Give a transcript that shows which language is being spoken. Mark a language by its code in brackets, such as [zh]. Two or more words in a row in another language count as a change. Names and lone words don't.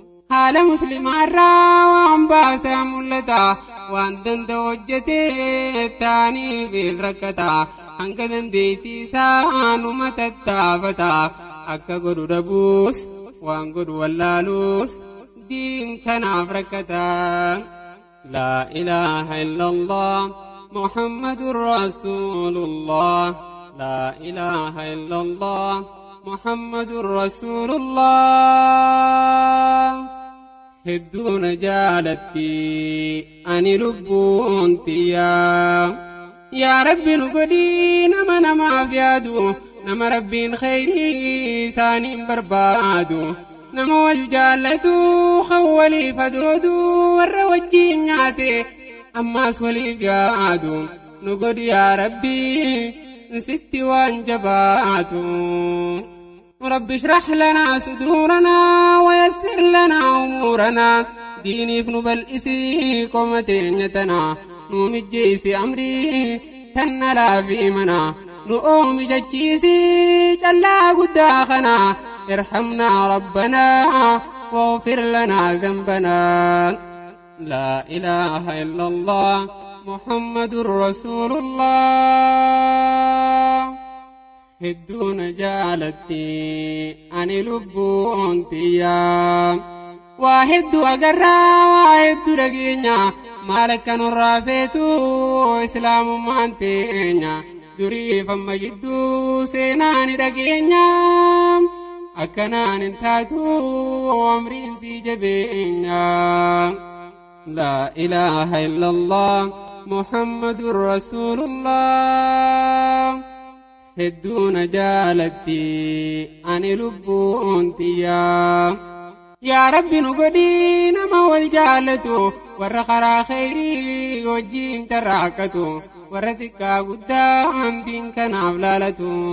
[om] Haala muslimaa irraa waan baasaa mul'ata. Waan danda'u hojjetee taaniif rakkata. Hanga dandeettii isaa numa tattaafata. Akka godhu dhabuus waan godhu wallaaluus diin kanaaf rakkata. [ar] لا إله إلا الله محمد رسول الله. لا إله إلا الله محمد رسول الله. [om] Hedduun jaalatti ani lubbuun tiyyaa. Yaa Rabbi nu godhii nama namaaf yaadu. Nama Rabbiin khayrii isaaniin barbaadu. Nama wal jaallatu kan waliif adoodu warra wajjin nyaate. Ammaas waliif yaadu. Nu godhi yaa Rabbi sitti waan jabaatu. [ar] رب اشرح لنا صدورنا ويسر لنا أمورنا. [om] Diiniif nu bal'isi qooma teenya tana. Nu mijjeesi amrii tanna laafii mana. Nu oomishachiisi callaa guddaa kana. [ar] ارحمنا ربنا واغفر لنا ذنبنا. لا إله إلا الله محمد رسول الله. [om] Hedduun jaalatti ani lubbuun tiyyaa. Waa hedduu agarraa, waa hedduu dhageenya. Maal akka nurraa feetu islaamummaan teenya. Durii famma jidduu seenaa ni dhageenya. Akkanaan hin taatu, amriin si jabeenya. [ar] لا إله إلا الله، محمد رسول الله. [om] Hedduu na jaalatti ani lubbuun tiyya. Yaa Rabbi, nu godhi nama wal jaalatu, warra karaa khayrii wajjin tarraaqatu, warra xiqqaa guddaa hambiin kanaaf laalatu.